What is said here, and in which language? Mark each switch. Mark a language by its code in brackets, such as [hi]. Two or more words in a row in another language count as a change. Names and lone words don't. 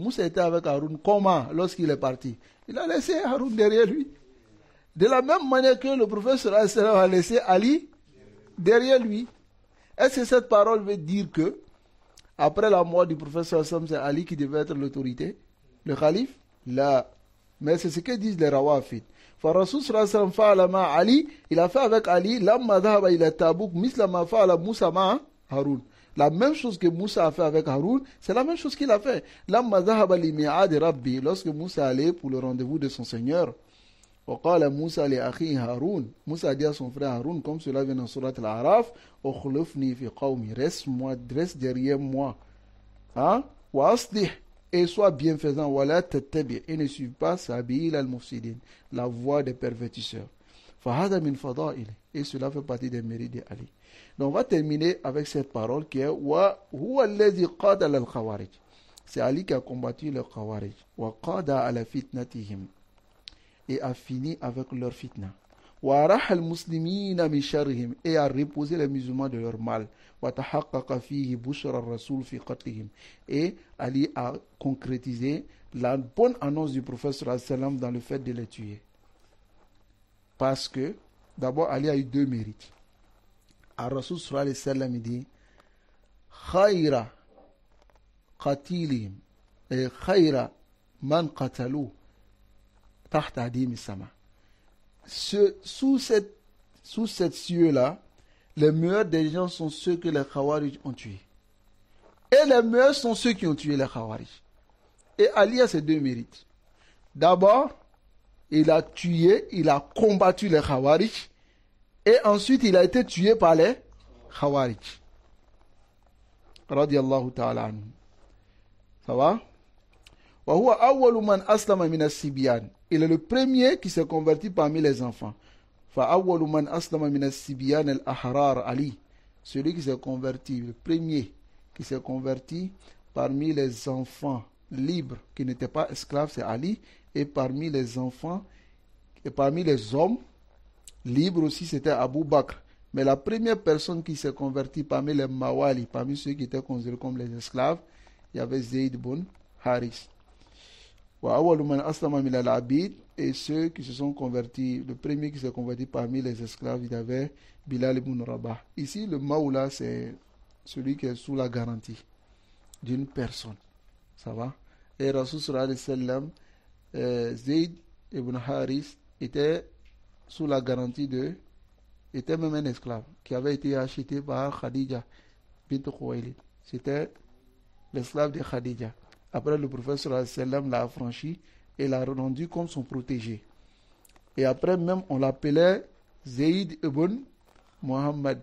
[fr] Moussa était avec Haroun comment lorsqu'il est parti? Il a laissé Haroun derrière lui. De la même manière que le prophète [ar] صلى الله عليه وسلم [fr] a laissé Ali derrière lui. Est-ce que cette parole veut dire que après la mort du prophète [ar] صلى الله عليه وسلم, [fr] c'est Ali qui devait être l'autorité, le calife? Là. Mais c'est ce que disent les Rawafid. [ar] رسول صلى الله عليه وسلم فعل مع علي, [fr] il a fait avec Ali, [ar] لما ذهب إلى تبوك مثل ما فعل موسى مع هارون. [fr] La même chose que Moussa a fait avec Haroun, c'est la même chose qu'il a fait. [ar] لما ذهب لميعاد ربي, [fr] lorsque Moussa allait pour le rendez-vous de son Seigneur. [ar] وقال موسى لأخيه هارون. [fr] Moussa a dit à son frère Haroun, comme cela vient dans Surat Al-Araf, [ar] اخلفني في قومي, [fr] reste derrière moi. Hein? [ar] وأصلح, [fr] et sois bienfaisant, [ar] ولا تتبع, [fr] et ne suive pas [ar] سبيل المفسدين, [fr] la voie des pervertisseurs. [ar] فهذا من فضائل, [fr] et cela fait partie des mérites d'Ali. Donc on va terminer avec cette parole qui est [ar] وهو الذي قضى الخوارج. [fr] C'est Ali qui a combattu les khawarij. [ar] وقضى على فتنتهم, [fr] et a fini avec leur fitna. [ar] وَأَرَحَ الْمُسْلِمِينَ مِنْ شَرِّهِمْ [fr] et a reposé les musulmans de leur mal. [ar] وَتَحَقَّقَ فِيهِ بُشْرَ الرَّسُولِ فِي قَتْلِهِمْ [fr] et Ali a concrétisé la bonne annonce du prophète [ar] صلى الله عليه وسلم [fr] dans le fait de les tuer. Parce que, d'abord, Ali a eu deux mérites. [ar] الرسول صلى الله عليه وسلم dit خَيْرَ قَتِيلِهِمْ et خَيْرَ مَنْ قَتَلُوا تَحْتَ عَدِيمِ السَّمَاء. [fr] Sous cette cieux-là, les meilleurs des gens sont ceux que les Khawarij ont tués. Et les meilleurs sont ceux qui ont tué les Khawarij. Et Ali a ces deux mérites. D'abord, il a tué, il a combattu les Khawarij. Et ensuite, il a été tué par les Khawarij. [ar] رضي الله تعالى عنه. [fr] Ça va? [ar] وهو أول من أسلم من الصبيان. [fr] Il est le premier qui s'est converti parmi les enfants. [ar] فأول من أسلم من الصبيان الأحرار علي. [fr] Celui qui s'est converti, le premier qui s'est converti parmi les enfants libres qui n'étaient pas esclaves, c'est Ali. Et parmi les enfants, et parmi les hommes libres aussi, c'était Abu Bakr. Mais la première personne qui s'est convertie parmi les Mawali, parmi ceux qui étaient considérés comme les esclaves, il y avait Zayd ibn Haris. Et ceux qui se sont convertis, le premier qui s'est converti parmi les esclaves, il y avait Bilal ibn Rabah. Ici, le Maoula, c'est celui qui est sous la garantie d'une personne. Ça va? Et Rasul [ar] صلى الله عليه وسلم, [fr] Zayd ibn Haris était sous la garantie était même un esclave qui avait été acheté par Khadija bint Khuwaylid. C'était l'esclave de Khadija. Après, le prophète [ar] صلى الله عليه وسلم [fr] l'a affranchi et l'a rendu comme son protégé. Et après, même, on l'appelait Zayd ibn Muhammad.